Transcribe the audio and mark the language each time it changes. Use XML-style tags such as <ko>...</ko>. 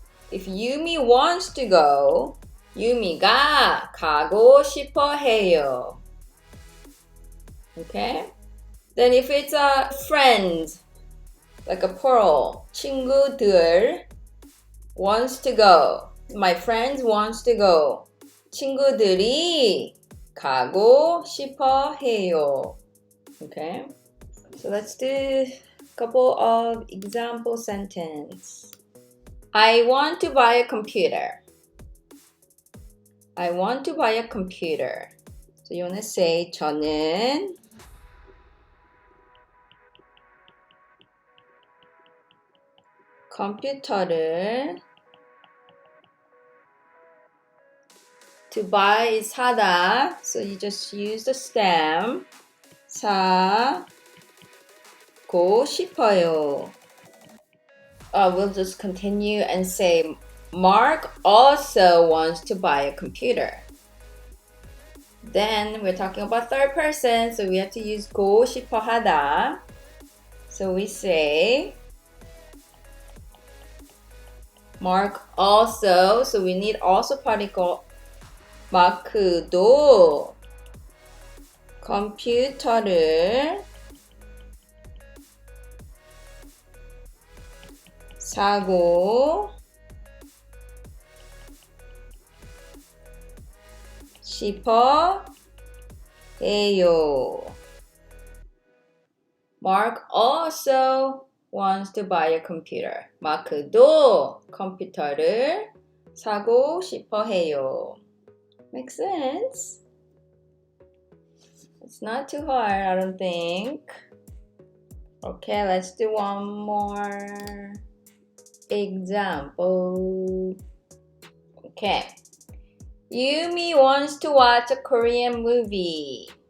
<en>If Yumi wants to go,</en> <ko>유미가 가고 싶어 해요.</ko> <en>Okay? Then if it's a friend, like a plural, 친구들 wants to go. My friends wants to go.</en> <ko>친구들이 가고 싶어 해요.</ko> <en>Okay? So let's do couple of example sentence. I want to buy a computer. I want to buy a computer. So you want to say</en> <ko>저는 컴퓨터를</ko> <en>to buy is 사다. So you just use the stem.</en> <ko>사고 싶어요.</ko> <en>We'll just continue and say Mark also wants to buy a computer. Then we're talking about third person, so we have to use</en> <ko>고 싶어 하다.</ko> <en>So we say Mark also, so we need also particle.</en> <ko>마크도 컴퓨터를 사고 싶어 해요.</ko> <en>Mark also wants to buy a computer.</en> <ko>마크도 컴퓨터를 사고 싶어 해요.</ko> <en>Makes sense? It's not too hard, I don't think. Okay, let's do one more example. Okay. Yumi wants to watch a Korean movie.</en>